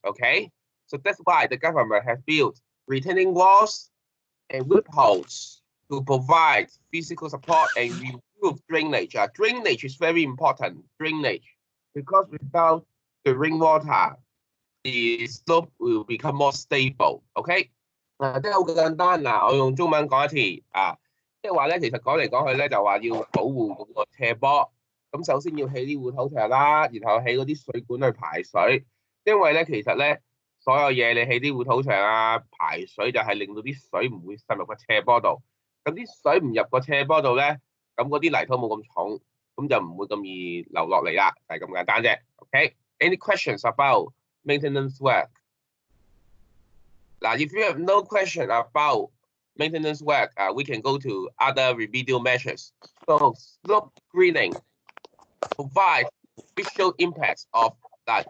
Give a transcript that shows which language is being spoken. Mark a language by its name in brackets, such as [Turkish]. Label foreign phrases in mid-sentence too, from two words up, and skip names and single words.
[English] Okay, so that's why the government has built retaining walls and whip holes to provide physical support and improve drainage. Drainage is very important. Drainage, because without the rainwater, the slope will become more stable. [Cantonese] OK， 即係好簡單嗱，我用中文講一次即係話咧，其實講嚟講去咧就話要保護嗰個斜坡。咁首先要起啲護土牆啦，然後起嗰啲水管去排水。因為咧其實咧所有嘢你起啲護土牆排水就係令到啲水唔會滲入個斜坡度。咁啲水唔入個斜坡度咧，咁嗰啲泥土冇咁重，咁就唔會咁易流落嚟啦，就係咁簡單啫。OK， [English] any questions about maintenance work? Now, if you have no question about maintenance work, we can go to other remedial measures. So slope greening provides visual impacts of that.